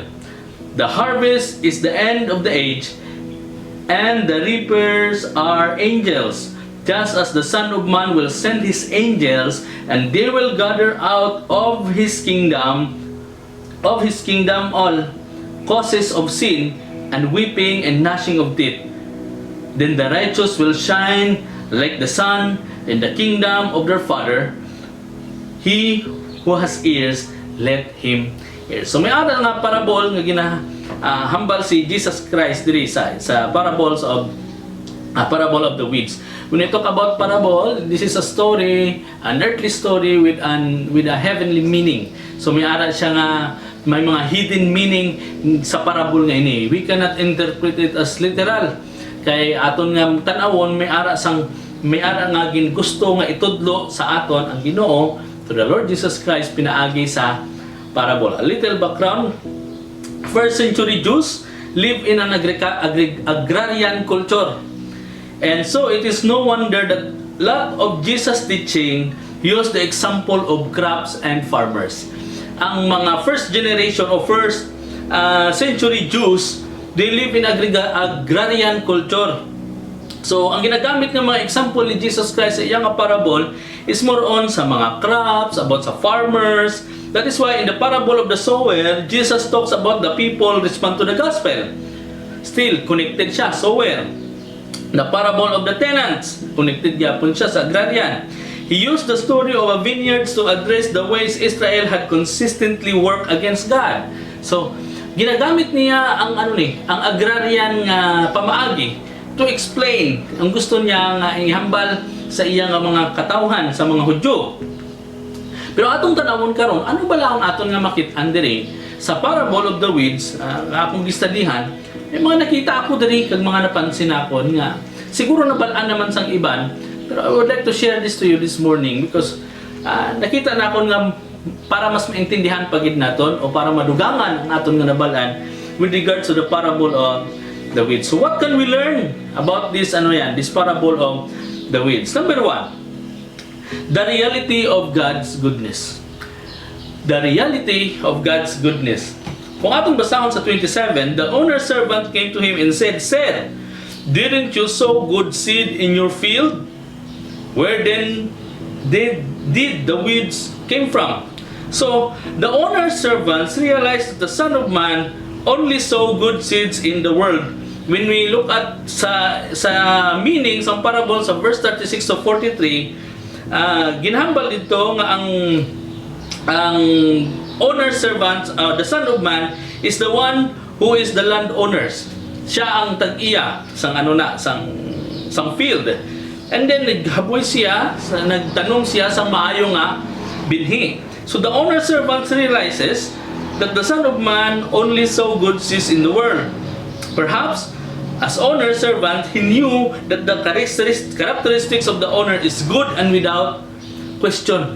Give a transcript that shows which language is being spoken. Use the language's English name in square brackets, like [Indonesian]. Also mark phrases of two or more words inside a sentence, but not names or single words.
[English] The harvest is the end of the age, and the reapers are angels, just as the Son of Man will send his angels, and they will gather out of his kingdom all causes of sin, and weeping and gnashing of teeth. Then the righteous will shine like the sun in the kingdom of their Father. He who has ears, let him hear. [Hiligaynon] So may aral nga parable nga ginahambal si Jesus Christ diri sa [English] parables of parable of the weeds. When we talk about parable, this is a story, an earthly story with a heavenly meaning. [Hiligaynon] So may aral siya nga may mga [English] hidden meaning [Hiligaynon] sa parable nga ini. [English] We cannot interpret it as literal. [Hiligaynon] Kay aton nga tan-awon may ara nga gusto nga itudlo sa aton ang Ginoo [English] to the Lord Jesus Christ [Hiligaynon] pinaagi sa parable. [English] A little background. First century Jews live in an agrarian culture. And so it is no wonder that lot of Jesus' teaching used the example of crops and farmers. [Hiligaynon] Ang mga [English] first generation or first century Jews, they live in agrarian culture. [Hiligaynon] So ang ginagamit ng mga example ni Jesus Christ sa iyang parable [English] is more on [Hiligaynon] sa mga crops, about sa farmers. [English] That is why in the parable of the sower, Jesus talks about the people respond to the gospel. [Hiligaynon] Still, connected siya, sower. [English] The parable of the tenants, connected [Hiligaynon] yapon siya sa [English] agrarian. He used the story of a vineyard to address the ways Israel had consistently worked against God. So, [Hiligaynon] ginagamit niya ang ang agrarian pamaagi [English] to explain [Hiligaynon] ang gusto niya nga ihambal sa iyang mga katawhan sa mga Hudyo. Pero atong tanawon karon, ano ba lang aton nga makit-an diri sa [English] parable of the weeds, [Hiligaynon] akong gistadihan, may mga nakita ako diri kag mga napansin ako nga siguro nabalaan naman sang iban, pero [English] I would like to share this to you this morning [Hiligaynon] because nakita na ako nga para mas maintindihan pagid naton o para madugangan ang aton nga nabalaan [English] with regards to the parable of the weeds. So what can we learn about this this parable of the weeds? Number 1, the reality of God's goodness. The reality of God's goodness. [Hiligaynon] Kung atong basahon sa 27, [English] the owner's servant came to him and said, Sir, didn't you sow good seed in your field? Where then did the weeds came from? So, the owner's servants realized that the Son of Man only sow good seeds in the world. When we look at sa meaning sa parable sa verse 36 to 43, [Hiligaynon] ginhambal dito nga ang [English] owner's servant, the Son of Man, is the one who is the landowners. [Hiligaynon] Siya ang tag-iya sang sang field. [English] And then [Hiligaynon] naghaboy siya, nagtanong siya sang maayo nga binhi. [English] So the owner's servant realizes that the Son of Man only sow good seeds in the world. Perhaps as owner's servant, he knew that the characteristics of the owner is good and without question.